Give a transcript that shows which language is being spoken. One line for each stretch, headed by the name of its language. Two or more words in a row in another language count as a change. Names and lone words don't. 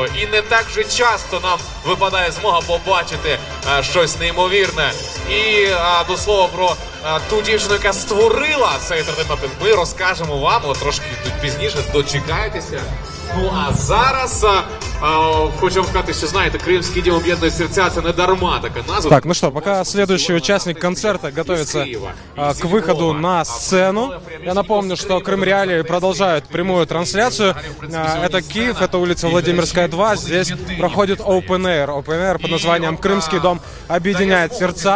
Ukrainian: І не так же часто нам випадає змога побачити щось неймовірне. І до слова про ту дівчину, яка створила цей ентертеймент, ми розкажемо вам, але трошки пізніше, дочекайтеся. Ну а зараз хочу вам сказати, що знаєте,
Russian: Крымский дім
Ukrainian: об'єднує серця, це не дарма така назва.
Russian: Так, ну что, пока следующий участник концерта готовится к выходу на сцену, я напомню, что Крым Реалии продолжают прямую трансляцию. Это Киев, это улица Владимирская, 2. Здесь проходит Open Air под названием «Крымский дом объединяет сердца».